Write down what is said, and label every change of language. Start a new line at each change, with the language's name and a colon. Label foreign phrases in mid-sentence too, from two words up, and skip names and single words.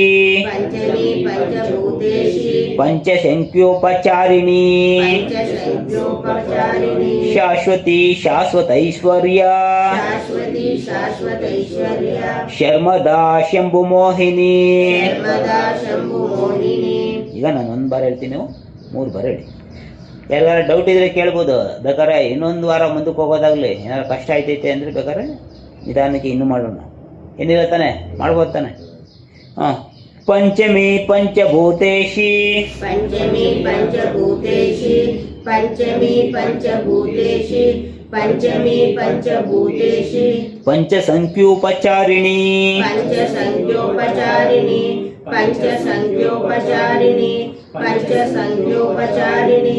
Sanskrit: ಪಂಚಮಿ ಪಂಚಭೂತೇಶಿ ಪಂಚಸಂಖ್ಯೋಪಚಾರಿಣಿ ಪಂಚಸಂಖ್ಯೋಪಚಾರಿಣಿ ಶಾಶ್ವತಿ ಶಾಶ್ವತೈಶ್ವರ್ಯ ಶಾಶ್ವತಿ ಶಾಶ್ವತೈಶ್ವರ್ಯ ಶರ್ಮದಾ ಶಂಭು ಮೋಹಿನಿ. ಶರ್ಮದಾ ಶಂಭು ಮೋಹಿನಿ.
Kannada: ಈಗ ನಾನು ಒಂದು ಬಾರ ಹೇಳ್ತೀನಿ, ನೀವು 3 ಬಾರ ಹೇಳಿ. ಯಾರಿಗಾರ ಡೌಟ್ ಇದ್ರೆ ಕೇಳ್ಬೋದು. ಬೇಕಾದ್ರೆ ಇನ್ನೊಂದು ವಾರ ಮುಂದಕ್ಕೆ ಹೋಗೋದಾಗಲಿ ಏನಾದ್ರು ಕಷ್ಟ ಆಯ್ತೈತೆ ಅಂದರೆ ಬೇಕಾದ್ರೆ ನಿಧಾನಕ್ಕೆ ಇನ್ನೂ ಮಾಡೋಣ. ಏನಿಲ್ಲ ತಾನೆ, ಮಾಡ್ಬೋದು ತಾನೆ. ಹಾಂ.
Sanskrit: ಪಂಚಮಿ ಪಂಚಭೂತೇಶಿ ಪಂಚಮಿ ಪಂಚಭೂತೇಶಿ ಪಂಚಮಿ ಪಂಚಭೂತೇಶಿ ಪಂಚಮಿ ಪಂಚಭೂತೇಶಿ ಪಂಚಸಂಖ್ಯೋಪಚಾರಿಣಿ ಪಂಚಸಂಖ್ಯೋಪಚಾರಿಣಿ ಪಂಚಸಂಖ್ಯೋಪಚಾರಿಣಿ ಪಂಚಸಂಖ್ಯೋಪಚಾರಿಣಿ